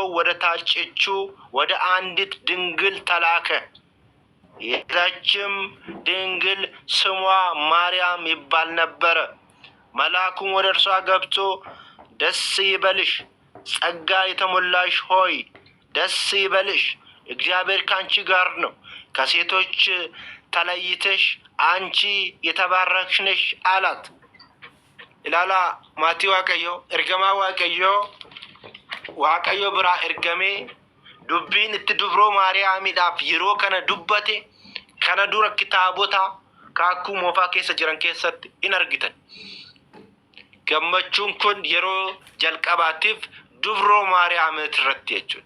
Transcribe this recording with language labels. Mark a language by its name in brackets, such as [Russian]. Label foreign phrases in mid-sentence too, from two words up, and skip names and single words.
[Amharic] ወደ ታጨችው ወደ አንዲት ድንግል ተላከ። የዛችም ድንግል ስሟ ማርያም ይባል ነበር። መልአኩም ወደ እርሷ ገብቶ ደስ ይበልሽ ጸጋ የተሞላሽ ሆይ ደስ ይበልሽ እግዚአብሔር ካንቺ ጋር ነው ከሴቶች ተለይተሽ አንቺ የተባረክሽ ነሽ አላት። [Oromo] ilaala maatii Waaqayyoo ergamaa Waaqayyoo biraa ergamee dubbiin itti dubroo Maariyaamiidhaaf yeroo kana dubbate kana dura kitaabota kaakuu moofaa keessa jiran keessatti in argitan. Gammachuun kun yeroo jalqabaatiif dubroo Maariyaam irratti jechuudha.